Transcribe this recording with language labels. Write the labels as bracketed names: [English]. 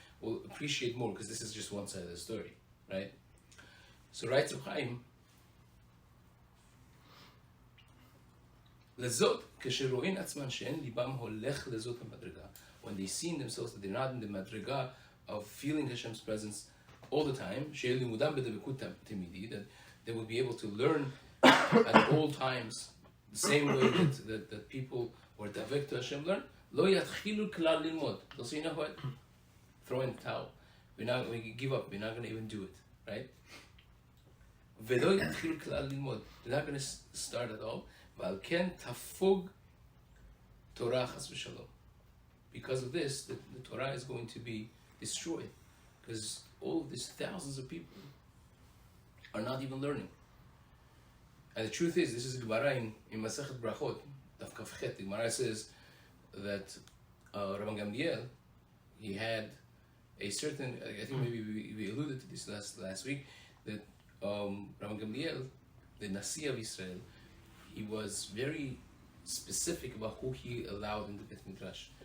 [English] We'll appreciate more because this is just one side of the story, right? So writes Rav Chaim, [Hebrew] לזאת, כשרואים עצמן שאין ליבם הולך לזאת המדרגה, [English] when they see in themselves that they're not in the madriga of feeling Hashem's presence all the time, [Hebrew] שיהיה לימודם בדבקות תמידי, [English] that they will be able to learn at all times the same way that people who are davek to Hashem learn, [Hebrew] לא יתחילו כלל ללמוד. [English] They'll say, you know what? Throw in the towel. We give up. We're not going to even do it, right? [Hebrew] ולא יתחילו כלל ללמוד. [English] They're not going to start at all. [Hebrew] ועל כן תפוג תורה חס ושלום. [English] Because of this, the Torah is going to be destroyed. Because all of these thousands of people are not even learning. And the truth is, this is Gemara in Masechet Brachot, Daf Kaf Chet. The Gemara says that Rabbi Gamliel, he had a certain, I think maybe we alluded to this last week, that Rabbi Gamliel, the Nasi of Israel, he was very specific about who he allowed in the Bet Midrash.